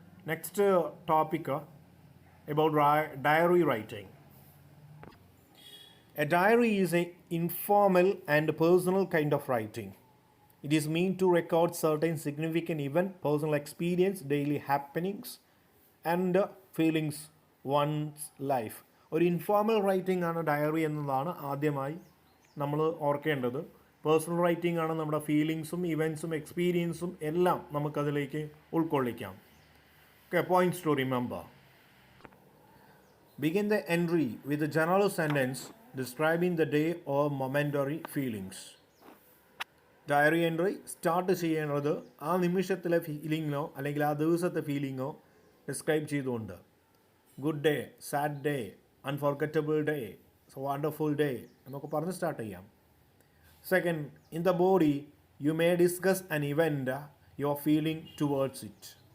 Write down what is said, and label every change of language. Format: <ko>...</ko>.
<en>Next topic about diary writing. A diary is an informal and personal kind of writing. It is meant to record certain significant event, personal experience, daily happenings and feelings one's life.</en> <ml>ഒരു informal writing ആണ് diary എന്നതാണ് ആദ്യമായി നമ്മൾ ഓർക്കേണ്ടത്. Personal writing ആണ് നമ്മുടെ ഫീലിങ്സും ഇവൻസും എക്സ്പീരിയൻസും എല്ലാം നമുക്കതിലേക്ക് ഉൾക്കൊള്ളിക്കാം.</ml> <en>Okay, points to remember. Begin the entry with a general sentence describing the day or momentary feelings.</en> <ml>Diary entry start ചെയ്യേണ്ടത് ആ നിമിഷത്തിലെ ഫീലിങ്ങിനോ അല്ലെങ്കിൽ ആ ദിവസത്തെ ഫീലിങ്ങോ ഡിസ്ക്രൈബ് ചെയ്തുകൊണ്ട്.</ml> <en>good day, sad day, unforgettable day, wonderful day</en> <ml>എന്നൊക്കെ പറഞ്ഞ് സ്റ്റാർട്ട് ചെയ്യാം.</ml> <en>Second, in the body you may discuss an event your feeling towards it.</en>